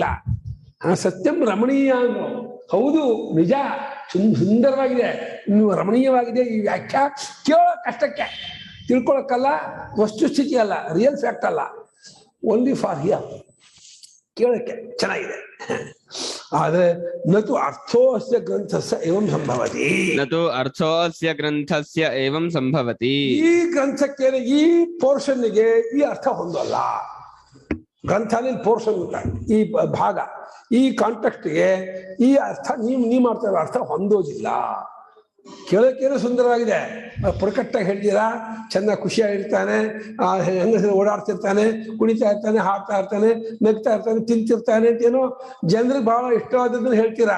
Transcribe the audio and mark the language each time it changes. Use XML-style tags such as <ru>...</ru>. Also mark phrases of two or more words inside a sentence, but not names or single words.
<sa>ಸತ್ಯಂ ರಮಣೀಯ</sa> <kn>ಅಂದ್ರು. ಹೌದು, ನಿಜ, ಸುಂದರವಾಗಿದೆ, ಇನ್ನು ರಮಣೀಯವಾಗಿದೆ ಈ ವ್ಯಾಖ್ಯಾ. ಕೇಳೋ ಕಷ್ಟಕ್ಕೆ, ತಿಳ್ಕೊಳಕ್ಕಲ್ಲ, ವಸ್ತುಸ್ಥಿತಿ ಅಲ್ಲ,</kn> <en>real fact</en> <kn>ಅಲ್ಲ,</kn> <en>only for hear.</en> <kn>ಕೇಳಕ್ಕೆ ಚೆನ್ನಾಗಿದೆ. ಆದ್ರೆ</kn> <sa>ನತು ಅರ್ಥೋಸ್ಯ ಗ್ರಂಥಸ್ಯ ಏವಂ ಸಂಭವತಿ. ನತು ಅರ್ಥೋಸ್ಯ ಗ್ರಂಥಸ್ಯ ಏವಂ ಸಂಭವತಿ.</sa> <kn>ಈ ಗ್ರಂಥಕ್ಕೆ, ಈ ಪೋರ್ಷನ್ಗೆ ಈ ಅರ್ಥ ಹೊಂದಲ್ಲ. ಗ್ರಂಥಾಲಿ ಪೋರ್ಷನ್ ಅಂತ ಈ ಭಾಗ, ಈ ಕಾಂಟೆಕ್ಸ್ಟ್ಗೆ ಈ ಅರ್ಥ ನೀವು ಮಾಡ್ತಾ ಇರೋ ಅರ್ಥ ಹೊಂದೋದಿಲ್ಲ. ಕೇಳೋಕ್ಕೇನೋ ಸುಂದರವಾಗಿದೆ, ಪುರಕಟ್ಟಾಗಿ ಹೇಳ್ತೀರಾ, ಚೆನ್ನಾಗಿ ಖುಷಿಯಾಗಿರ್ತಾನೆ, ಹೆಂಗಸರು ಓಡಾಡ್ತಿರ್ತಾನೆ, ಕುಣಿತಾ ಇರ್ತಾನೆ, ಹಾಡ್ತಾ ಇರ್ತಾನೆ, ನಗ್ತಾ ಇರ್ತಾನೆ, ತಿಂತಿರ್ತಾನೆ ಅಂತೇನೋ ಜನರಿಗೆ ಬಹಳ ಇಷ್ಟವಾದದ್ದನ್ನು ಹೇಳ್ತೀರಾ.</kn>